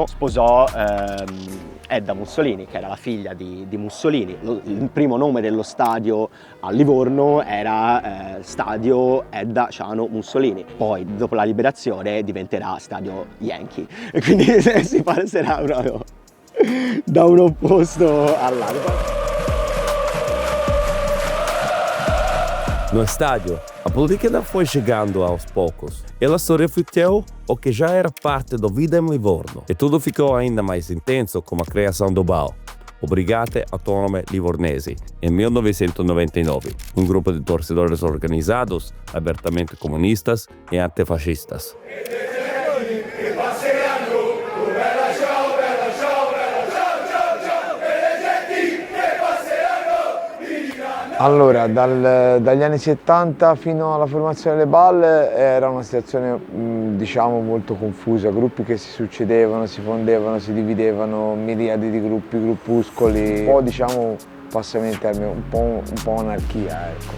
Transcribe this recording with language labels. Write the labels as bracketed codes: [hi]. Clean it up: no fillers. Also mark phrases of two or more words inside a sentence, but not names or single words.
[it] Sposò Edda Mussolini, che era la figlia di Mussolini. Il primo nome dello stadio a Livorno era Stadio Edda Ciano Mussolini. Poi dopo la liberazione diventerà Stadio Yankee, e quindi si passerà proprio da un opposto all'altro. [pt] No estádio, a política foi chegando aos poucos. Ela só refletiu o que já era parte da vida em Livorno. E tudo ficou ainda mais intenso com a criação do BAL, o Brigate Autonome Livornesi, em 1999, um grupo de torcedores organizados, abertamente comunistas e antifascistas. [it] Allora, dagli anni 70 fino alla formazione delle BAL era una situazione diciamo molto confusa, gruppi che si succedevano, si fondevano, si dividevano, miriadi di gruppi, gruppuscoli, un po' diciamo, passami il termine, un po' anarchia, ecco.